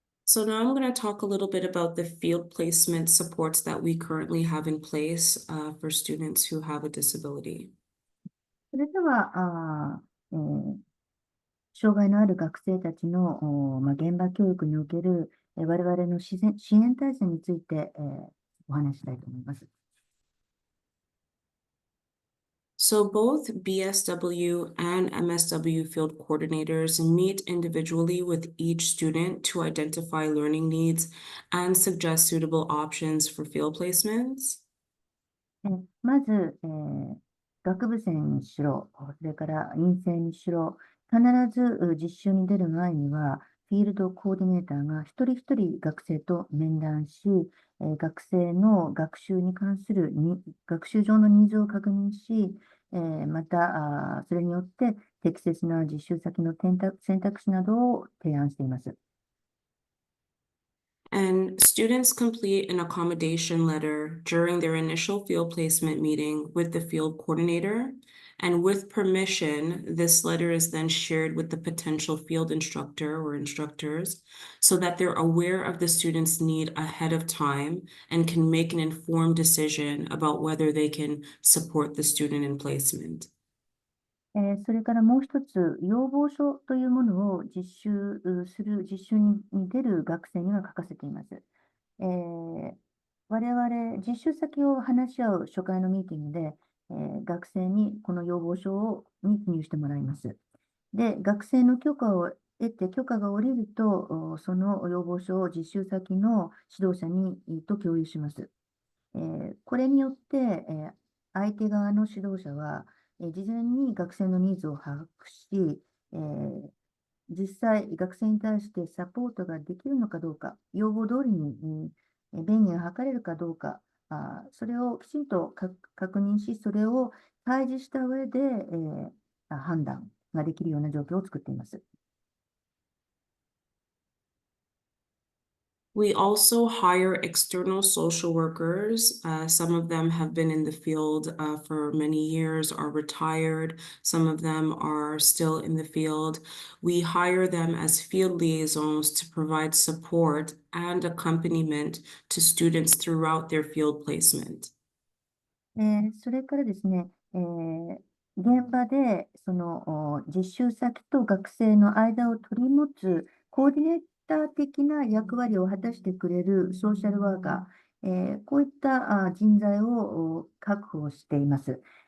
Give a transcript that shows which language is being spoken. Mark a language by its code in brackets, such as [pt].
[en] So now I'm going to talk a little bit about the field placement supports that we currently have in place for students who have a disability. [ja] それでは、障害のある学生たちの、現場教育における、我々の支援体制について、お話したいと思います。 [en] So both BSW and MSW field coordinators meet individually with each student to identify learning needs and suggest suitable options for field placements. [ja] まず、学部生にしろ、それから院生にしろ、必ず実習に出る前には、フィールドコーディネーターが一人一人学生と面談し、学生の学習に関する学習上のニーズを確認し、またそれによって適切な実習先の選択肢などを提案しています。 [en] Students complete an accommodation letter during their initial field placement meeting with the field coordinator, and with permission, this letter is then shared with the potential field instructor or instructors so that they're aware of the student's need ahead of time and can make an informed decision about whether they can support the student in placement. [ja] それからもう一つ、要望書というものを実習に出る学生には書かせています。我々、実習先を話し合う初回のミーティングで、学生にこの要望書に記入してもらいます。で、学生の許可を得て、許可が下りると、その要望書を実習先の指導者と共有します。これによって、相手側の指導者は、事前に学生のニーズを把握し、実際、学生に対してサポートができるのかどうか、要望通りに、便宜が図れるかどうか、それをきちんと確認し、それを開示した上で、判断ができるような状況を作っています。 [en] We also hire external social workers. Some of them have been in the field for many years, are retired. Some of them are still in the field. We hire them as field liaisons to provide support and accompaniment to students throughout their field placement. [ja] それからですね、現場でその実習先と学生の間を取り持つコーディネーター的な役割を果たしてくれるソーシャルワーカー、こういった人材を確保しています。